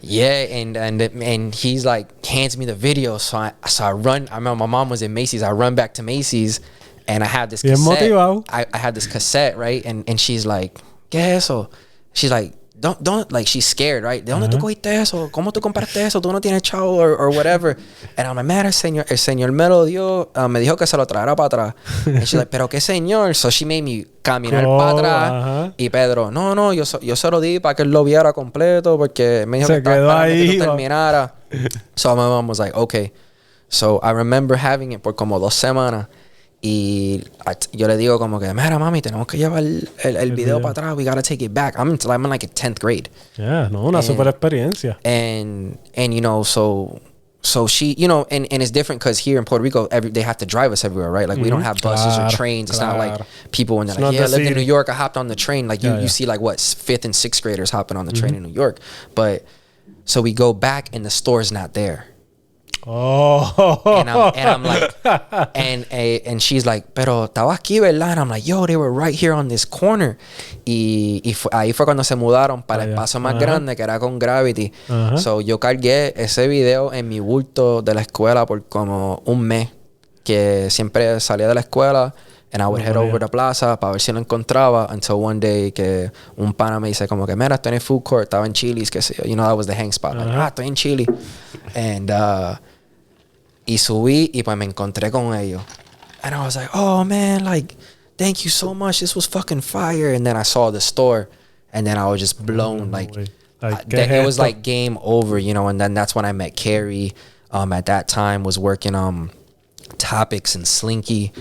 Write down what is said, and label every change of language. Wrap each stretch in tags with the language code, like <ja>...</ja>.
<en>Yeah, and he's like hands me the video. So I run. I remember my mom was in Macy's. I run back to Macy's, and I had this cassette. I had this cassette, right? And she's like,</en> <es>¿Qué es eso?</es> <en>She's like, don't like, she's scared, right?</en> <es>¿De dónde tú cogiste eso? ¿Cómo tú compraste eso? Tú no tienes chavo</es> <en>or whatever. And I'm like, man,</en> <es>el señor me lo dio, me dijo que se lo traerá para atrás.</es> <en>And she's like,</en> <es>pero qué señor.</es> <en>So she made me</en> <es>caminar para atrás. Y Pedro, no, yo se lo di para que él lo viera completo porque me dijo que para que tú terminara.</es> <en>So my mom was like, okay. So I remember having it</en> <es>por como 2 semanas. Y yo le digo como que, mira, mami, tenemos que llevar el video para atrás.</es> <en>We gotta take it back. I'm in like in 10th grade.</en> <es>Yeah, no, una super experiencia.</es> <en>And you know, so she, you know, and it's different because here in Puerto Rico, they have to drive us everywhere, right? Like we don't have buses or trains. It's not like people when they're like, I lived in New York, I hopped on the train. Like you see like what, 5th and 6th graders hopping on the train in New York. But so we go back and the store's not there. Oh, and I'm like, and she's like,</en> <es>pero estaba aquí, ¿verdad?</es> <en>And I'm like, yo, they were right here on this corner.</en> <es>Y ahí fue cuando se mudaron para el espacio más grande, que era con Gravity. So yo cargué ese video en mi bulto de la escuela por como un mes, que siempre salía de la escuela</es> <en>and I would head over to</en> <es>Plaza para ver si lo encontraba,</es> <en>until one day</en> <es>que un pana me dice como que, mira, estoy en el food court, estaba en Chili's, que</es> <en>you know, that was the hang spot. Like,</en> <es>estoy en Chili. And y subí y pues me encontré con ellos.</es> <en>And I was like, oh man, like, thank you so much. This was fucking fire. And then I saw the store and then I was just blown. It was like game over, you know. And then that's when I met Carrie. At that time was working Topics and Slinky.</en>